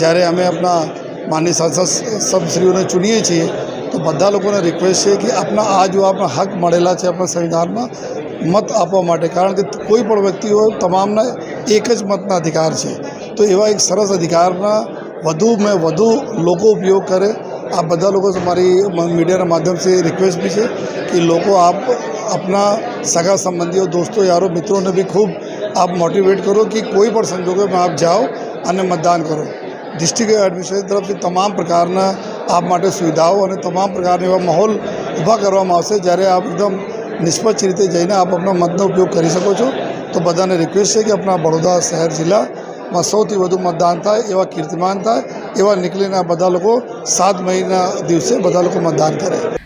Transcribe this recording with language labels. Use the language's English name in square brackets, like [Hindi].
[Gujarati] જ્યારે અમે આપણા માનનીય સાંસદ સબશ્રીઓને ચૂનીએ છીએ તો બધા લોકોને રિક્વેસ્ટ છે કે આપણા આ જો આપણા હક મળેલા છે આપણા સંવિધાનમાં મત આપવા માટે, કારણ કે કોઈ પણ વ્યક્તિ હોય તમામના એક જ મતના અધિકાર છે। તો એવા એક સરસ અધિકારના વધુમાં વધુ લોકો ઉપયોગ કરે। [Hindi] आप [Gujarati] બધા લોકો [Hindi] हमारी मीडिया के माध्यम से रिक्वेस्ट भी है कि लोगों आप अपना सगा संबंधियों, दोस्तों, यारों, मित्रों ने भी खूब आप मोटिवेट करो कि कोई पण संजोगों में आप जाओ [Gujarati] અને મતદાન કરો। [Hindi] डिस्ट्रिक्ट एडमिनिस्ट्रेशन तरफ से तमाम प्रकारना आप [Gujarati] માટે સુવિધાઓ અને તમામ પ્રકારના એવા માહોલ ઊભા કરવામાં આવશે જ્યારે આપ એકદમ નિષ્પક્ષ રીતે જઈને આપ આપણા મતનો ઉપયોગ કરી શકો છો। તો બધાને રિક્વેસ્ટ છે કે આપણા વડોદરા શહેર જિલ્લામાં સૌથી વધુ મતદાન થાય, એવા કીર્તિમાન થાય, એવા નીકળીને બધા લોકો 7 મહિના દિવસે બધા લોકો મતદાન કરે।